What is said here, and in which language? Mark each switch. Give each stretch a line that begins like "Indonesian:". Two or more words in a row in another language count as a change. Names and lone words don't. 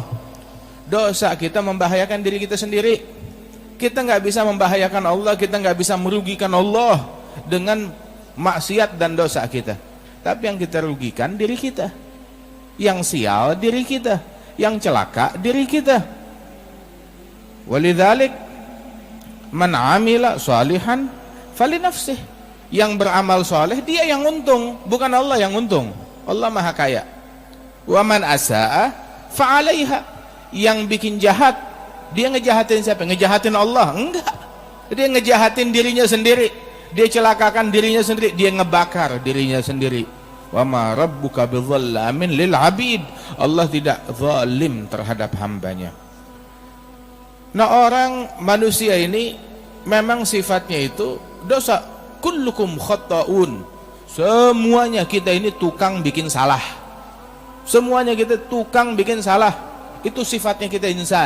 Indonesian: Dosa kita membahayakan diri kita sendiri. Kita nggak bisa membahayakan Allah, kita nggak bisa merugikan Allah dengan maksiat dan dosa kita. Tapi yang kita rugikan diri kita, yang sial diri kita, yang celaka diri kita.
Arabic: ولذلك من عمل صالحا فلنفسه.
Indonesian: Yang beramal soleh dia yang untung, bukan Allah yang untung. Allah maha kaya.
Arabic: ومن أساء فعليها.
Indonesian: Yang bikin jahat, dia ngejahatin siapa? Ngejahatin Allah? Enggak. Dia ngejahatin dirinya sendiri. Dia celakakan dirinya sendiri, dia ngebakar dirinya sendiri.
Arabic: وما ربك بظلام للعبيد.
Indonesian: Allah tidak zalim terhadap hambanya. Nah, orang manusia ini memang sifatnya itu dosa.
Arabic: كلكم خطاء.
Indonesian: Semuanya kita ini tukang bikin salah. Semuanya kita tukang bikin salah. Itu sifatnya kita insan.